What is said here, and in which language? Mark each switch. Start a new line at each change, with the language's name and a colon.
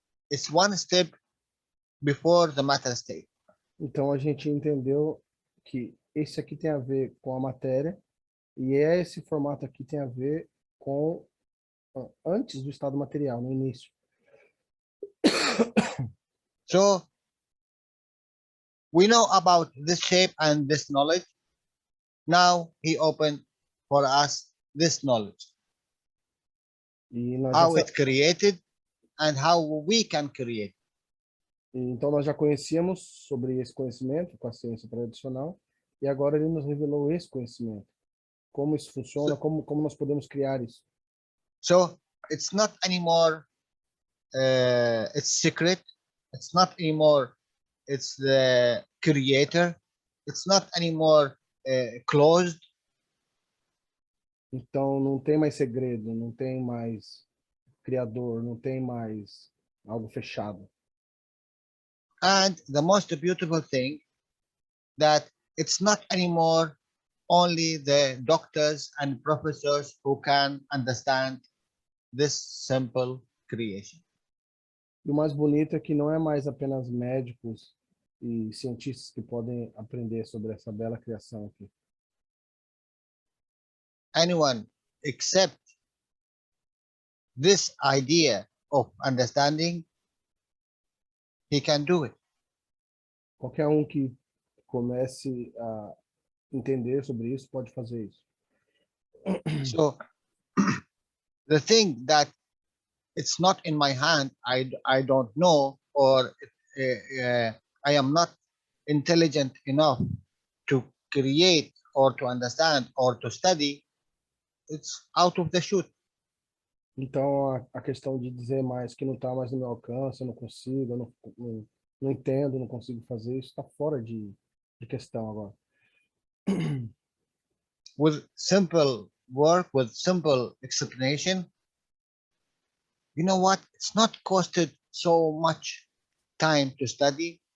English: It's one step before the matter state.
Portuguese: Então a gente entendeu que esse aqui tem a ver com a matéria e esse formato aqui tem a ver com antes do estado material, no início.
English: So we know about this shape and this knowledge. Now he opened for us this knowledge,
Portuguese: E nós
English: how
Portuguese: já,
English: it's created and how we can create.
Portuguese: então nós já conhecíamos sobre esse conhecimento com a ciência tradicional e agora ele nos revelou esse conhecimento. Como isso funciona, como nós podemos criar isso.
English: So it's not anymore it's secret. It's not anymore it's the creator. It's not anymore closed.
Portuguese: Então não tem mais segredo, não tem mais criador, não tem mais algo fechado.
English: And the most beautiful thing that it's not anymore only the doctors and professors who can understand this simple creation.
Portuguese: E o mais bonito é que não é mais apenas médicos e cientistas que podem aprender sobre essa bela criação aqui.
English: Anyone except this idea of understanding, he can do it.
Portuguese: Qualquer um que comece a entender sobre isso pode fazer isso.
English: So the thing that it's not in my hand, I don't know, or I am not intelligent enough to create or to understand or to study, it's out of the chute.
Portuguese: Então a questão de dizer mais que não está mais no meu alcance, eu não consigo, eu não entendo, não consigo fazer isso, está fora de questão agora.
English: With simple work, with simple explanation, you know what? It's not costed so much time to study.